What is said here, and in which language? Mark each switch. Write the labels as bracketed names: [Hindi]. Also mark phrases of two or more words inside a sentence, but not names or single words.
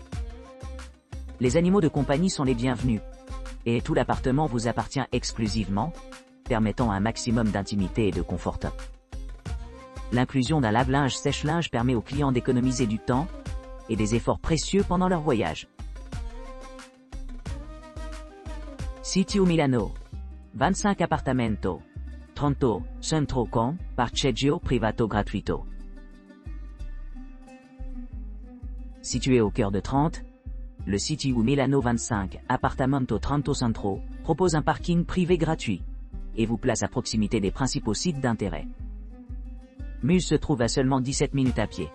[French] Les animaux de compagnie sont les bienvenus, et tout l'appartement vous appartient exclusivement, permettant un maximum d'intimité et de confort. L'inclusion d'un lave-linge sèche-linge permet aux clients d'économiser du temps et des efforts précieux pendant leur voyage. Sito Milano. 25 appartamento. Trento Centro con parcheggio privato gratuito. Situé au cœur de Trente, le Sito Milano 25 Appartamento Trento Centro propose un parking privé gratuit et vous place à proximité des principaux sites d'intérêt. Muse se trouve à seulement 17 minutes à pied.